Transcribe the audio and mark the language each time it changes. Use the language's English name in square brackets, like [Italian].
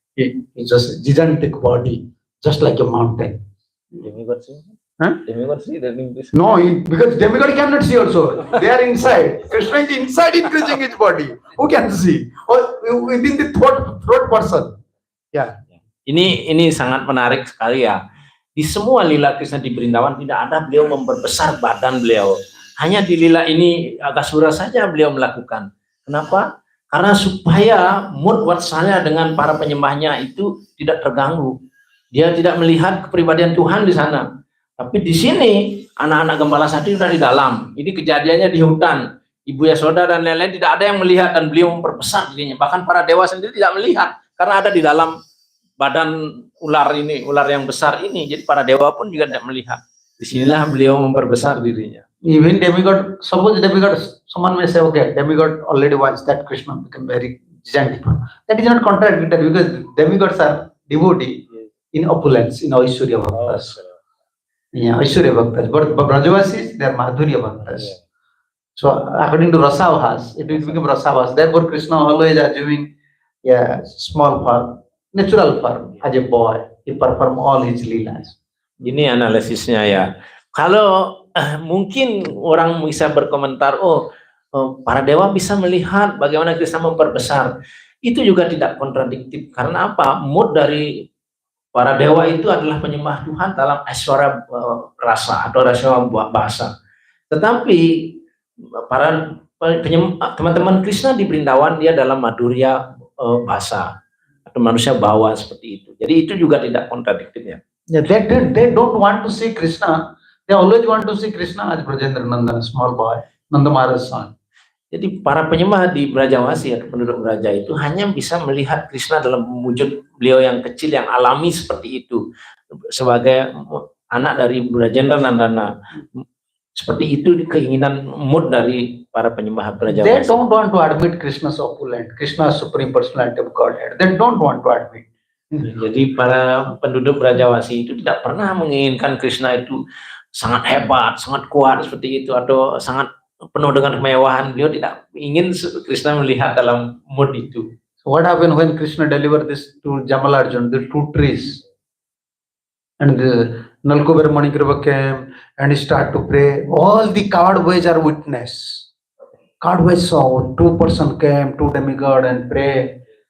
[English] It's just a gigantic body, just like a mountain. Huh? No, because demigod cannot see also. They are inside. Krishna is inside increasing his body. Who can see? Or within the throat person. Yeah. [Indonesian] Ini sangat menarik sekali ya. Di semua lila Krishna di Vrindavan tidak ada beliau memperbesar badan beliau. Hanya di lila ini Aghasura saja beliau melakukan. Kenapa? Karena supaya mood Vatsalya dengan para penyembahnya itu tidak terganggu. Dia tidak melihat kepribadian Tuhan di sana. Tapi di sini anak-anak gembala sapi sudah di dalam. Ini kejadiannya di hutan. Ibu Yasoda dan lain-lain tidak ada yang melihat dan beliau memperbesar dirinya. Bahkan para dewa sendiri tidak melihat karena ada di dalam badan ular ini, ular yang besar ini. Jadi para dewa pun juga tidak melihat. Disinilah beliau memperbesar dirinya. [English] Even demigod, suppose demigod, someone may say, okay, demigod already watched that Krishna become very gigantic. That is not contradictory because demigods are devotee in opulence, in Aishwarya Bhaktas. Yeah, Aishwarya Bhaktas. But Brajavasis, they are Madhurya Bhaktas. So according to Rasavas, it will become Rasavas. Therefore, Krishna always assuming small form, natural form as a boy. He perform all his leelas. [Indonesian] Ini analisisnya ya. Kalau mungkin orang bisa berkomentar, para dewa bisa melihat bagaimana Krishna memperbesar. Itu juga tidak kontradiktif. Karena apa? Mood dari para dewa itu adalah penyembah Tuhan dalam aishwarya rasa atau aishwarya bahasa. Tetapi para teman-teman Krishna di Vrindavan dia dalam madhurya bahasa atau manusia bawah seperti itu. Jadi itu juga tidak kontradiktif ya. [English] Yeah, they don't want to see Krishna. They always want to see Krishna as Brajendra Nandana, small boy, Nanda Maharaj's son. [Indonesian] Jadi para penyembah di Brajawasi atau penduduk Braja itu hanya bisa melihat Krishna dalam wujud beliau yang kecil, yang alami seperti itu. Sebagai anak dari Brajendra Nandana. Seperti itu keinginan mood dari para penyembah Brajawasi. [English] They don't want to admit Krishna's opulent, Krishna's supreme personality of Godhead. They don't want to admit. [Indonesian] Jadi para penduduk Brajawasi itu tidak pernah menginginkan Krishna itu sangat hebat, sangat kuat seperti itu atau sangat penuh dengan kemewahan. Beliau tidak ingin Krishna melihat dalam mood itu. [English] So what happened when Krishna delivered this to Jamalarjuna, the 2 trees? And the Nalkubera Manikriva came and he started to pray. All the coward boys are witness. Coward boys saw 2 person came, 2 demigod and pray.